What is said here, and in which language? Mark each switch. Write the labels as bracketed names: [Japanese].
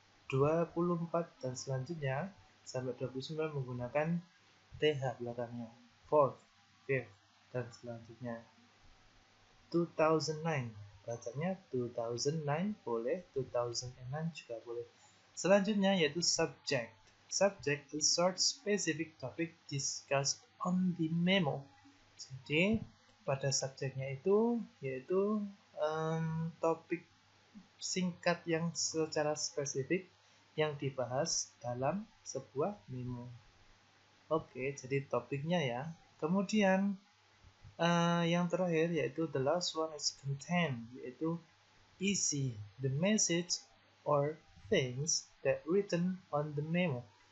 [Indonesian] 24 dan selanjutnya sampai 29 menggunakan TH belakangnya, 4th, 5th, dan selanjutnya. 2009, bacanya 2009 boleh, 2009 juga boleh. Selanjutnya yaitu subject. [English] Subject is short specific topic discussed on the memo. [Indonesian] Jadi pada subjeknya itu yaitu topik singkat yang secara spesifik yang dibahas dalam sebuah memo. Oke, jadi topiknya ya. Kemudian yang terakhir yaitu [English] the last one is content, [Indonesian] yaitu isi, [English] the message or things that written on the memo.